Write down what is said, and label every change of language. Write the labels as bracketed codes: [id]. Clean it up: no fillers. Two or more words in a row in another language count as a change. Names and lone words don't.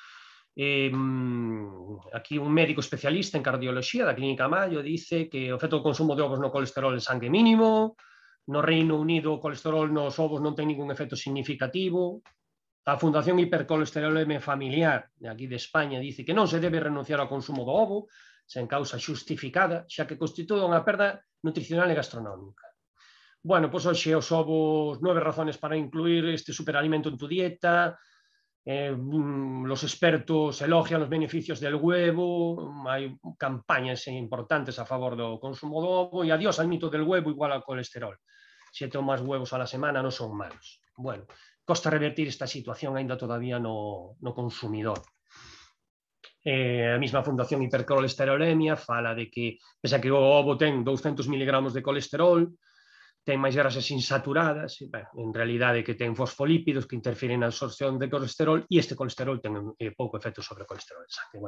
[gl] Aquí un médico especialista en cardioloxía da Clínica Mayo dice que o efecto do consumo de ovos no colesterol en sangue mínimo, no Reino Unido o colesterol nos ovos non ten ningún efecto significativo. A Fundación Hipercolesteroleme Familiar de aquí de España dice que non se debe renunciar ao consumo do ovo sen causa xustificada, xa que constitúe unha perda nutricional e gastronómica. [es] Bueno, [gl] pois hoxe os ovos, [es] 9 razones para incluir este superalimento en tu dieta. Los expertos elogian los beneficios del huevo, [gl] hai campañas importantes a favor do consumo do ovo, [es] e adiós al mito del huevo igual al colesterol. [gl] 7 ou máis [es] huevos a la semana [gl] non son malos. Bueno, costa revertir esta situación ainda todavía no consumidor. A mesma Fundación Hipercolesterolemia fala de que, pese a que o ovo ten 200 miligramos de colesterol, ten máis grasas insaturadas, en realidade que ten fosfolípidos que interfiren na absorción de colesterol, e este colesterol ten pouco efecto sobre o colesterol de sangue.